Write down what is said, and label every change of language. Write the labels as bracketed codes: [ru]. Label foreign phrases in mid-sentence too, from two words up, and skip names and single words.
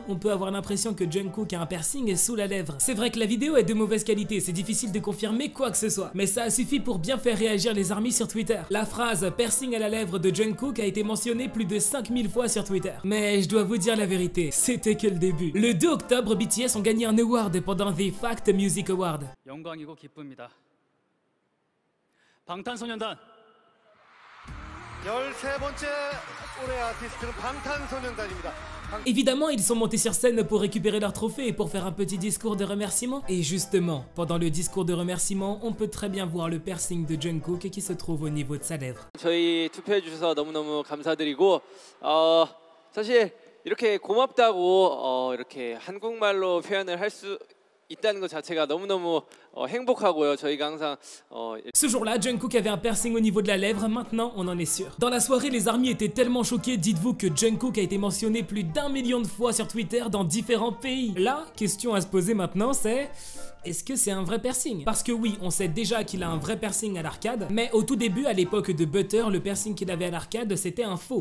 [fr] On peut avoir l'impression que Jungkook a un piercing sous la lèvre. C'est vrai que la vidéo est de mauvaise qualité, c'est difficile de confirmer quoi que ce soit. Mais ça a suffi pour bien faire réagir les armies sur Twitter. La phrase piercing à la lèvre de Jungkook a été mentionnée plus de 5000 fois sur Twitter. Mais je dois vous dire la vérité, c'était que le début. Le 2 octobre, BTS ont gagné un award pendant The Fact Music Award. [ko] 영광이고 기쁩니다. 방탄소년단 13번째 올해 아티스트는 방탄소년단입니다. [fr] Évidemment, ils sont montés sur scène pour récupérer leur trophée et pour faire un petit discours de remerciement. Et justement, pendant le discours de remerciement, on peut très bien voir le piercing de Jungkook qui se trouve au niveau de sa lèvre. [ko] 저희 투표해 주셔서 너무너무 감사드리고 사실 이렇게 고맙다고 이렇게 한국말로 표현을 할 수 있다는 것 자체가 너무너무 행복하고요. 저희가 항상 [fr] Ce jour-là, Jungkook avait un piercing au niveau de la lèvre, maintenant on en est sûr. Dans la soirée, les armies étaient tellement choqués, dites-vous que Jungkook a été mentionné plus d'1 million de fois sur Twitter dans différents pays. La question à se poser maintenant, c'est... est-ce que c'est un vrai piercing? Parce que oui, on sait déjà qu'il a un vrai piercing à l'arcade, mais au tout début, à l'époque de Butter, le piercing qu'il avait à l'arcade, c'était un faux.